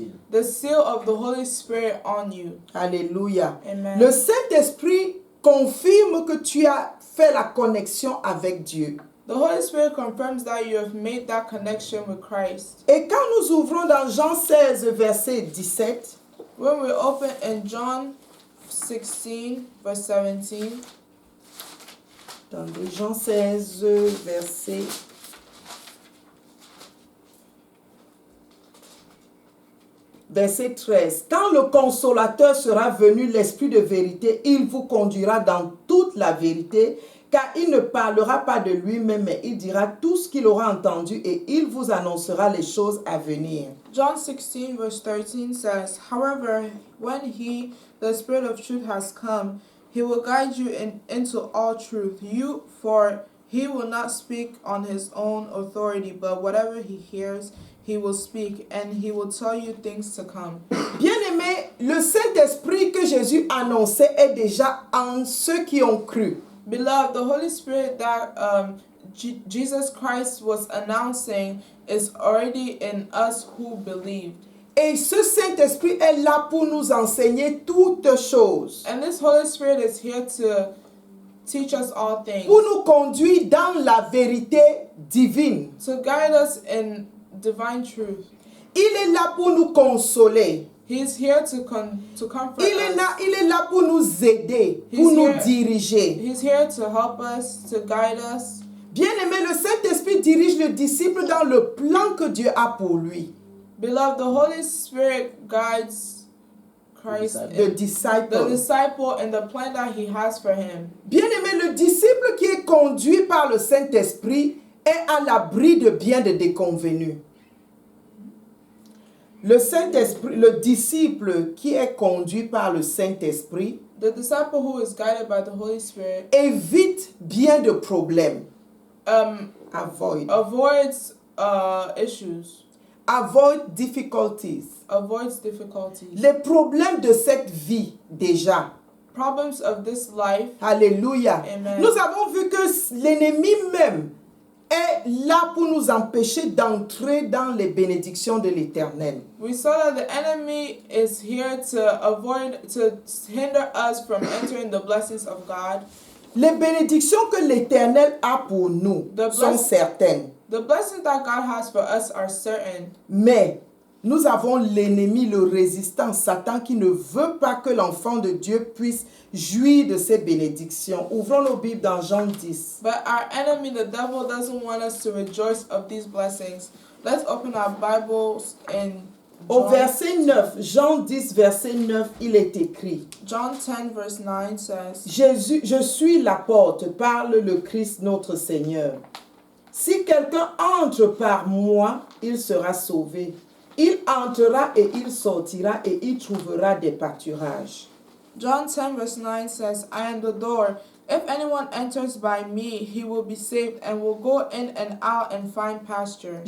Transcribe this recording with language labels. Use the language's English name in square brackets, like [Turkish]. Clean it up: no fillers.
[English] the seal of the Holy Spirit on you. [French] Alléluia. [English] Amen. [French] Le Saint-Esprit confirme que tu as fait la connexion avec Dieu. [English] The Holy Spirit confirms that you have made that connection with Christ. [French] Et quand nous ouvrons dans Jean 16, verset 17, [English] When we open in John 16, verse 17, [French] attendez, Jean 16, verset 13. Quand le consolateur sera venu, l'Esprit de vérité, il vous conduira dans toute la vérité, car il ne parlera pas de lui-même, mais il dira tout ce qu'il aura entendu et il vous annoncera les choses à venir. [English] John 16, verse 13 says, However, when he, the Spirit of truth, has come, he will guide you into all truth. For He will not speak on his own authority, but whatever he hears, he will speak, and he will tell you things to come. [French] Bien-aimés, le Saint-Esprit que Jésus annonçait est déjà en ceux qui ont cru. [English] Beloved, the Holy Spirit that Jesus Christ was announcing is already in us who believed. [French] Et ce Saint-Esprit est là pour nous enseigner toutes choses, [English] And this Holy Spirit is here to teach us all things, [French] pour nous conduire dans la vérité divine. [English] to guide us in divine truth. [French] Il est là pour nous consoler. [English] He's here to comfort [French] Il est [English] us. [French] là pour nous aider, pour [English] He's [French] nous [English] here. [French] diriger. [English] He's here to help us, to guide us. [French] Bien-aimé, le Saint-Esprit dirige le disciple dans le plan que Dieu a pour lui. [English] Beloved, the Holy Spirit guides Christ, [French] Le [English] the disciple. disciple, in the plan that he has for him. [French] Bien-aimé, le disciple qui est conduit par le Saint-Esprit est à l'abri de bien des déconvenus. Le Saint-Esprit, le disciple qui est conduit par le Saint-Esprit [English] The disciple who is guided by the Holy Spirit [French] évite bien de problèmes. [English] avoids issues, Avoid difficulties. avoids difficulties, [French] Les problèmes de cette vie déjà. [English] problems of this life. [French] Alléluia. [English] Amen. [French] Nous avons vu que l'ennemi même est là pour nous empêcher d'entrer dans les bénédictions de l'Éternel. [English] We saw that the enemy is here to hinder us from entering the blessings of God. [French] Les bénédictions que l'Éternel a pour nous sont certaines. [English] The blessings that God has for us are certain. [French] Mais nous avons l'ennemi, le résistant, Satan, qui ne veut pas que l'enfant de Dieu puisse jouir de ces bénédictions. Ouvrons nos Bibles dans Jean 10. [English] But our enemy, the devil, doesn't want us to rejoice of these blessings. Let's open our Bibles in [French] Au [English] John, [French] verset 9, Jean 10, verset 9, il est écrit: [English] John 10 verse 9 says, [French] Jésus, je suis la porte, parle le Christ notre Seigneur. Si quelqu'un entre par moi, il sera sauvé. Il entrera et il sortira et il trouvera des pâturages. [English] John 10 verse 9 says, I am the door. If anyone enters by me, he will be saved and will go in and out and find pasture.